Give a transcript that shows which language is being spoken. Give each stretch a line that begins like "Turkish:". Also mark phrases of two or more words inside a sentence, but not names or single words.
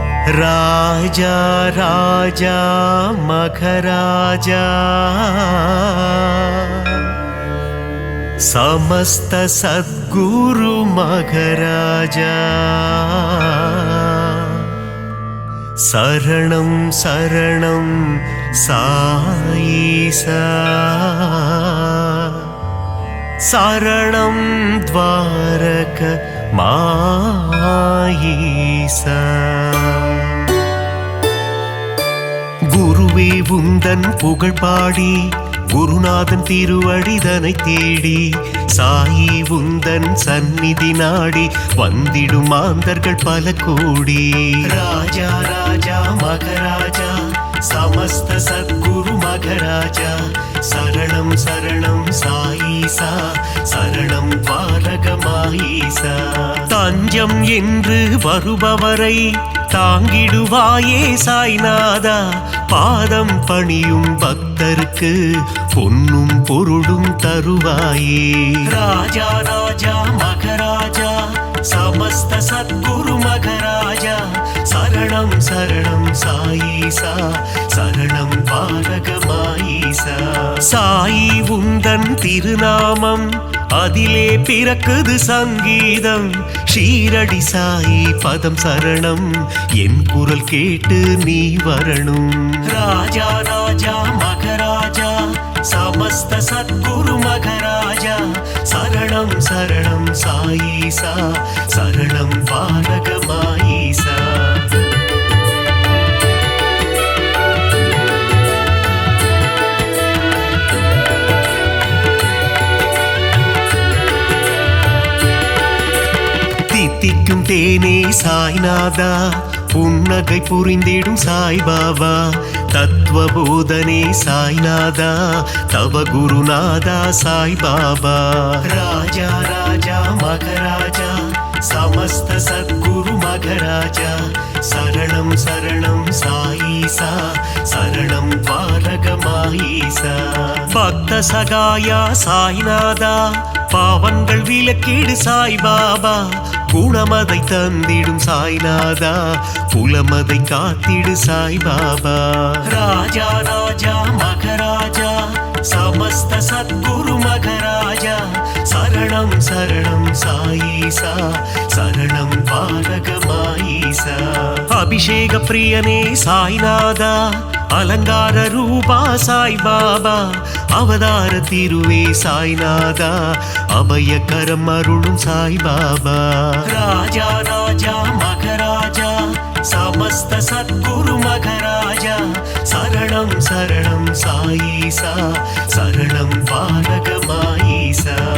Tamil: ராஜா ராஜா மகராஜா
Sanskrit: समस्त सद्गुरु मगराजा शरणं शरणं साईसा शरणं द्वारक माईसा
Tamil: குருவே உந்தன் புகழ் பாடி குருநாதன் திருவடிதனை தேடி சாயி உந்தன் சந்நிதி நாடி வந்திடும் மாந்தர்கள் பல கோடி ராஜா ராஜா மகராஜா
Sanskrit: समस्त सद्गुरु मगराजा शरणं शरणं साईसा शरणं
Tamil: द्वारகமாயிசா தஞ்சம் என்று வருபவரை தாங்கிடுவாயே சாய்நாதா பாதம் பணியும் பக்தருக்கு பொன்னும் பொருளும் தருவாயே ராஜா ராஜா மகராஜா
Sanskrit: समस्त सद्गुरु मगराजा शरणं शरणं साईसा शरणं द्वारகமாயிசா
Tamil: சாயி உந்தன் திருநாமம் அதிலே பிறக்குது சங்கீதம் ஷீரடி சாயி பதம் சரணம் என் குரல் கேட்டு நீ வரணும் ராஜா ராஜா மகராஜா
Sanskrit: समस्त सद्गुरु मगराजा शरणं शरणं साईसा शरणं द्वारகமாயிசா
Tamil: தித்திக்கும் தேனே சாய்நாதா புன்னகை புரிந்திடும் சாய்பாபா தத்துவபோதனே சாய்நாதா தவ குருநாதா சாய்பாபா ராஜா ராஜா மகராஜா
Sanskrit: समस्त सद्गुरु मगराजा शरणं शरणं साईसा शरणं द्वारகமாயிசா
Tamil: பக்த சகாயா சாய்நாதா பாவங்கள் விலக்கிடு சாய்பாபா குணமதை தந்திடும் சாய்நாதா புலமதை காத்திடு சாய்பாபா ராஜா ராஜா மகராஜா समस्त
Sanskrit: सद्गुरु मगराजा शरणं शरणं साईसा शरणं द्वारகமாயிசா
Tamil: அபிஷேக பிரியனே சாய்நாதா அலங்கார ரூபா சாய்பாபா அவதார திருவே சாய்நாதா அபயகரம் அருளும் சாய்பாபா ராஜா ராஜா மகராஜா
Sanskrit: समस्त सद्गुरु मगराजा शरणं शरणं साईसा शरणं द्वारகமாயிசா